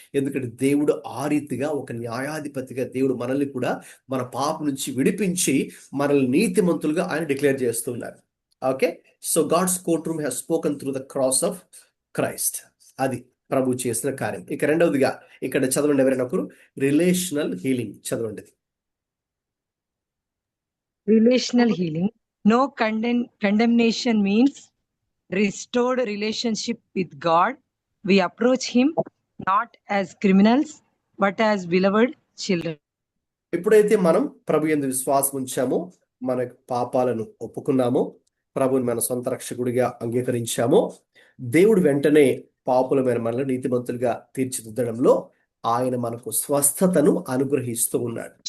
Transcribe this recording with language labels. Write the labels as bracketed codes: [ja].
[te] ఎందుకంటే దేవుడు ఆ రీతిగా ఒక న్యాయాధిపతిగా దేవుడు మనల్ని కూడా మన పాపం నుంచి విడిపించి మనల్ని నీతిమంతులుగా ఆయన డిక్లేర్ చేస్తున్నారు. [en] Okay, so God's court room has spoken through the cross of Christ. [te] అది ప్రభు చేసిన కార్యం. ఇక రెండవదిగా ఇక్కడ చదవండి ఎవరైనా ఒకరు, రిలేషనల్ హీలింగ్ చదవండి. [en] Relational healing. No condemnation means restored relationship with God, we approach Him not as criminals, but as beloved children. [te] ఎప్పుడైతే మనం ప్రభు యందు విశ్వాసం ఉంచామో, మన పాపాలను ఒప్పుకున్నామో, ప్రభుని మన సొంత రక్షకుడిగా అంగీకరించామో, దేవుడు వెంటనే పాపులమైన మనల్ని నీతిమంతులుగా తీర్చిదిద్దడంలో ఆయన మనకు స్వస్థతను అనుగ్రహిస్తూ ఉన్నాడు.